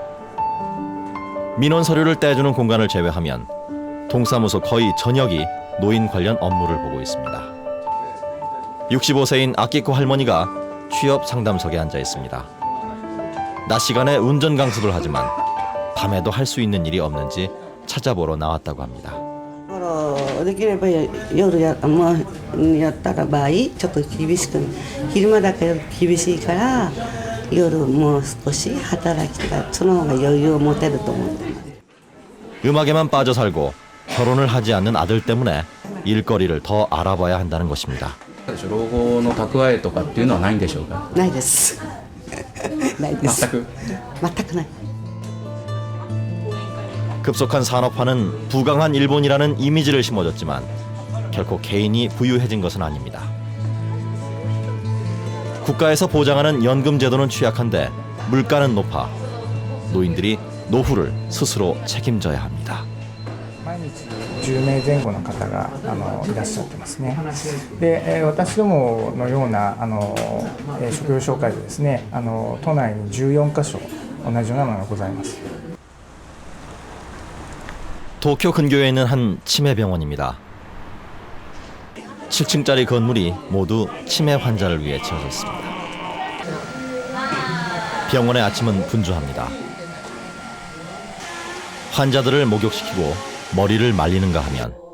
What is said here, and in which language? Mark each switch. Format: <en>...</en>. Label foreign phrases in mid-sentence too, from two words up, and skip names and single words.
<ko>민원 서류를 떼주는 공간을 제외하면 동사무소 거의 전역이 노인 관련 업무를 보고 있습니다. 65세인 아키코 할머니가 취업 상담석에 앉아 있습니다. 낮 시간에 운전 강습을 하지만 밤에도 할 수 있는 일이 없는지 찾아보러 나왔다고 합니다.</ko> <ja>できれば夜やったら場合ちょっと厳しく昼間だけ厳しいから夜もう少し働きがその方が余裕を持てると思ってます。</ja> <ko>음악에만 빠져 살고 결혼을 하지 않는 아들 때문에 일거리를 더 알아봐야 한다는 것입니다.</ko> <ja>老後の蓄えとかっていうのはないんでしょうか？ないです。ないです。全くない。</ja> <ko>급속한 산업화는 부강한 일본이라는 이미지를 심어줬지만 결코 개인이 부유해진 것은 아닙니다. 국가에서 보장하는 연금 제도는 취약한데 물가는 높아 노인들이 노후를 ススロ 책임져야 합니다.</ko> <ja>毎日10名前後の方がいらっしゃってますね。で、私どものような職業紹介でですね、都内に14カ所同じようなものがございます。</ja> <ko>도쿄 근교에 있는 한 치매병원입니다. 7층짜리 건물이 모두 치매 환자를 위해 지어졌습니다. 병원의 아침은 분주합니다. 환자들을 목욕시키고 머리를 말리는가 하면</ko>